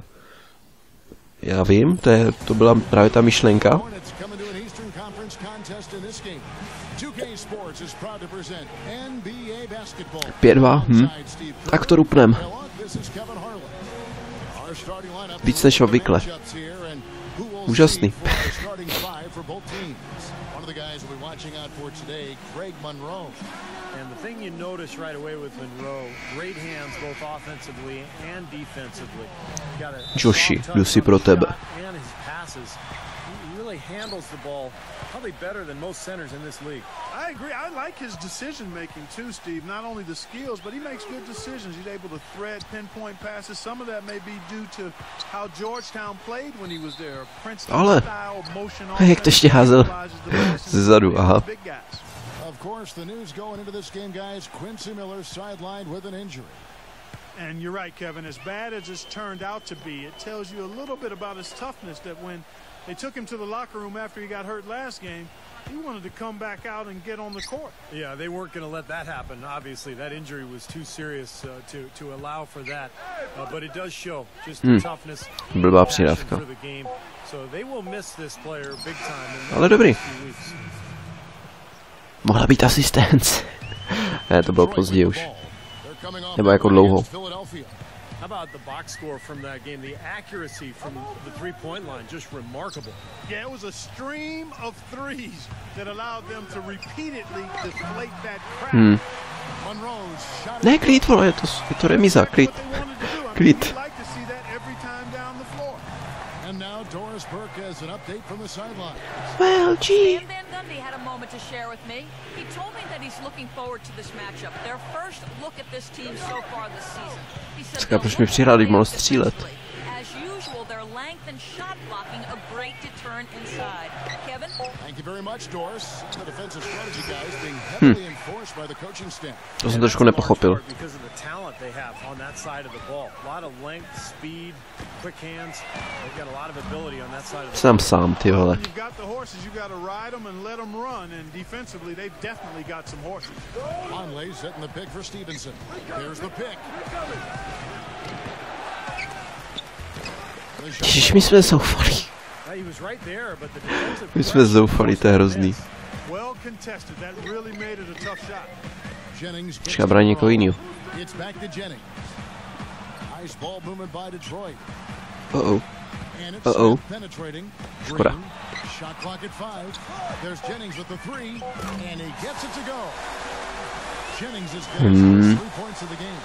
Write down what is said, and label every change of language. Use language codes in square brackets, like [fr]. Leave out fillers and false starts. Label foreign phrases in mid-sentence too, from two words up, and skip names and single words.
[cs] Já vím, to byla právě ta myšlenka. 5-2, Tak to rupnem. Víc než obvykle. Úžasný. [en] And the thing you notice right away with Monroe, great hands both offensively and defensively. [cs] Joshi, jdu si pro tebe. [en] And his passes. He really handles the ball probably better than most centers in this league. I agree. I like his decision making too, Steve. Not only the skills, but he makes good decisions. He's able to thread pinpoint passes. Some of that may be due to how Georgetown played when he was there. Princeton style motion offense. [cs] Jak to ještě házel zezadu, aha. [en] Of course, the news going into this game, guys, Quincy Miller sidelined with an injury. And you're right, Kevin. As bad as it's turned out to be, it tells you a little bit about his toughness, that when they took him to the locker room after he got hurt last game, he wanted to come back out and get on the court. Yeah, they weren't going to let that happen. Obviously, that injury was too serious to allow for that. But it does show just the toughness [cs] Blbá přidávka. [en] for the game. So they will miss this player big time. [cs] Ale dobrý. Mohla být asistence. Ne, to bylo později už. Nebo jako dlouho. How about the box score from that game? The accuracy from the three-point line, just remarkable. Yeah, it was a stream of threes that allowed them to repeatedly deflate that crowd. Ne, klid, vole, je to remíza, klid. Klid. [en] Burke has an update from the sidelines. Well, gee. Gundy had a moment to share with me. He told me that he's looking forward to this matchup. Their first look at this team so far this season. He said [cs] Říká, proč mi přihrál, když mohl střílet. [en] as usual, their length and shot blocking a great deterrent inside. Kevin? Thank you very much, Doris. The defensive strategy guys being heavily enforced by the coaching staff. [cs] To jsem trošku nepochopil. [en] Because of the talent they have on that side of the ball. A lot of length, speed, quick hands. They've got a lot of ability on that side of the [cs] Jsem sám, ty vole. [en] You've got the horses, you got to ride them and let them run. And defensively, they've definitely got some horses. Conley setting the pick for Stevenson. There's the pick. [cs] Ježiš, my jsme zoufalí. [en] He was right there, but the defensive [cs] My jsme zoufalí, to je hrozný. [en] Well contested. That really made it a tough shot. Jennings [cs] Počká, brání někoho jinýho. [en] It's back to Jennings. Nice ball movement by Detroit. Oh. And it's Uh-oh. penetrating. [cs] Škoda. [en] Green, shot clock at 5. There's Jennings with the 3, and he gets it to go. Jennings is good. 3 points of the game.